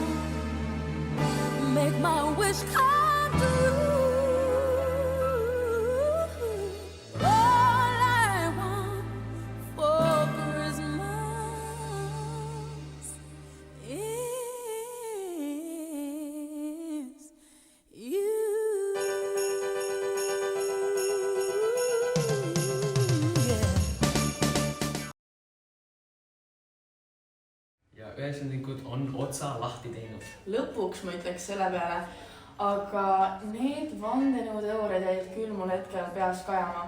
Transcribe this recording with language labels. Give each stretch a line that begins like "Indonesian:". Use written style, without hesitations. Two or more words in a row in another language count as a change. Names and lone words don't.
English: Make my wish come true. All I want for Christmas is you.
Estonian: Ja üheksandlikud on otsa lahti teinud. Lõpuks ma ütleks selle peale, aga need vandenõuteooriad jäid küll mul hetkel peas kajama.